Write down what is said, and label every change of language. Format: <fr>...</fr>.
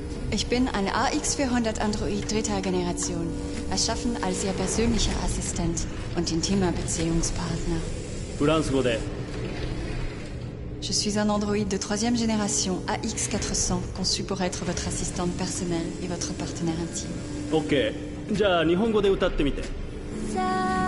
<de>Ich bin eine AX400 Android dritter Generation, erschaffen als Ihr persönlicher Assistent und intimer Beziehungspartner.</de> <ja>フランス語で。</ja> <fr>Je suis un androïde de troisième génération AX400, conçu pour être votre assistante personnelle et votre partenaire intime. OK。</fr> <ja>じゃあ日本語で歌ってみて。</ja>